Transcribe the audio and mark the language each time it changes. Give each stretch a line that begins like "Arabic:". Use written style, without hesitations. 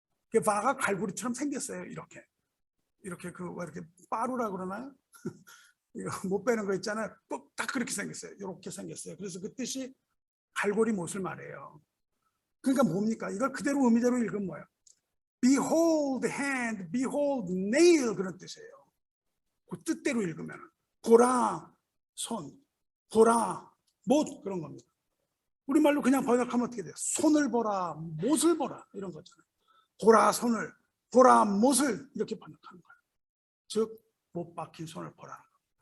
Korean: 그 바가 갈고리처럼 생겼어요. 이렇게 왜 이렇게 빠루라 그러나요? 이거 못 빼는 거 있잖아요. 꼭 딱 그렇게 생겼어요. 이렇게 생겼어요. 그래서 그 뜻이 갈고리 못을 말해요. 그러니까 뭡니까? 이걸 그대로 의미대로 읽으면 뭐예요?
English: Behold hand, behold nail
Korean: 그런 뜻이에요. 그 뜻대로 읽으면 보라 손, 보라 못 그런 겁니다. 우리말로 그냥 번역하면 어떻게 돼요? 손을 보라, 못을 보라 이런 거잖아요. 보라 손을, 보라 못을 이렇게 번역하는 거예요. 즉 못 박힌 손을 보라는 겁니다.